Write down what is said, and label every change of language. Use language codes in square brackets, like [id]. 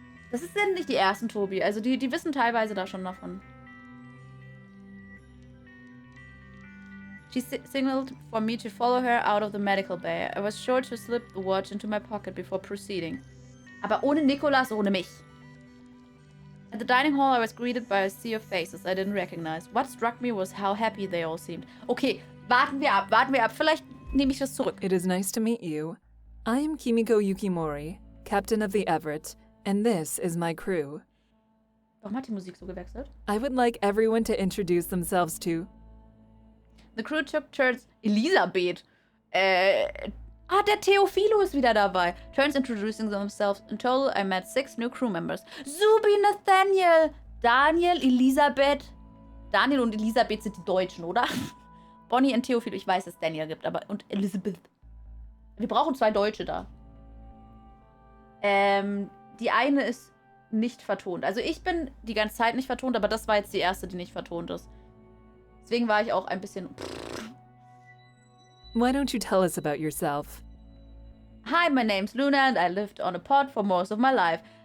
[de] Das sind nicht die ersten, Tobi. Also die wissen teilweise da schon davon. [en] She signaled for me to follow her out of the medical bay. I was sure to slip the watch into my pocket before proceeding. [de] Aber ohne Nicholas, ohne mich. [en] At the dining hall, I was greeted by a sea of faces I didn't recognize. What struck me was how happy they all seemed. [de] Okay, warten wir ab. Vielleicht nehme ich das zurück. [en] It is nice to meet you. I am Kimiko Yukimori, captain of the Everett, and this is my crew. [de] Warum hat die Musik so gewechselt? [en] I would like everyone to introduce themselves to... The crew took turns. Elisabeth. [de] Der Theophilo ist wieder dabei. [en] Turns introducing themselves. In total, I met 6 new crew members. Zubi, Nathaniel, Daniel, Elisabeth. [de] Daniel und Elisabeth sind die Deutschen, oder? Bonnie und Theophilo. Ich weiß, dass es Daniel gibt, aber... Und Elizabeth. Wir brauchen 2 Deutsche da. Die eine ist nicht vertont. Also ich bin die ganze Zeit nicht vertont, aber das war jetzt die erste, die nicht vertont ist. Deswegen war ich auch ein bisschen... [en] Why don't you tell us about yourself? Hi, my name's Luna and I lived on a pod for most of my life.